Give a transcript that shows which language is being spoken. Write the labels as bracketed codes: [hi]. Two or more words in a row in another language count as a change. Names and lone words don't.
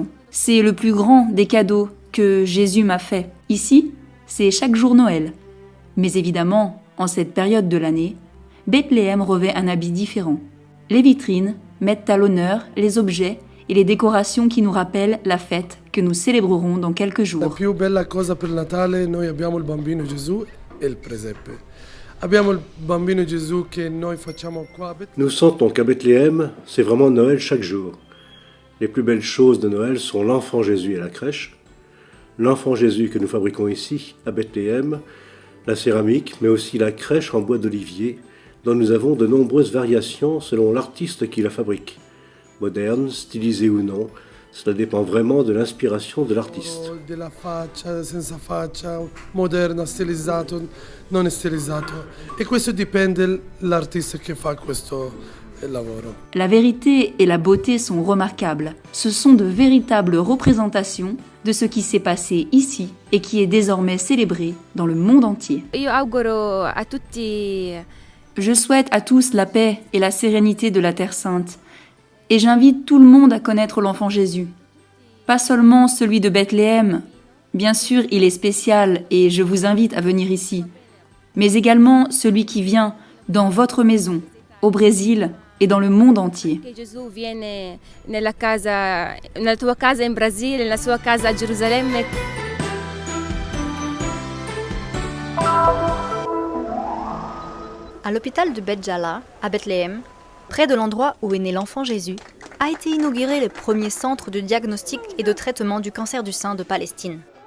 [fr] C'est le plus grand des cadeaux que Jésus m'a fait. Ici, c'est chaque jour Noël. Mais évidemment, en cette période de l'année, Bethléem revêt un habit différent. Les vitrines mettent à l'honneur les objets et les décorations qui nous rappellent la fête que nous célébrerons dans quelques [it] La [fr] jours. [it] più bella cosa per Natale, noi abbiamo il bambino Gesù e il presepe. Abbiamo il bambino Gesù che noi facciamo qua a Bethléem. [fr] Nous sentons qu'à Bethléem, c'est vraiment Noël chaque jour. Les plus belles choses de Noël sont l'enfant Jésus et la crèche, l'enfant Jésus que nous fabriquons ici, à Bethléem, la céramique, mais aussi la crèche en bois d'olivier, dont nous avons de nombreuses variations selon l'artiste qui la fabrique. Moderne, stylisée ou non, cela dépend vraiment de l'inspiration de l'artiste. [it] Della faccia, senza faccia, moderna, stilizzato, non stilizzato. E questo dipende dall'artista che fa questo e lavoro. [fr] La vérité et la beauté sont remarquables. Ce sont de véritables représentations de ce qui s'est passé ici et qui est désormais célébré dans le monde entier. [it] Io auguro a tutti [fr] Je souhaite à tous la paix et la sérénité de la Terre Sainte et j'invite tout le monde à connaître l'enfant Jésus. Pas seulement celui de Bethléem, bien sûr il est spécial et je vous invite à venir ici, mais également celui qui vient dans votre maison, au Brésil et dans le monde entier. [it] che Gesù viene nella tua casa in Brasile, nella sua casa a Gerusalemme. [fr] À l'hôpital de Bet Jala, à Bethléem, près de l'endroit où est né l'enfant Jésus, a été inauguré le premier centre de diagnostic et de traitement du cancer du sein de Palestine.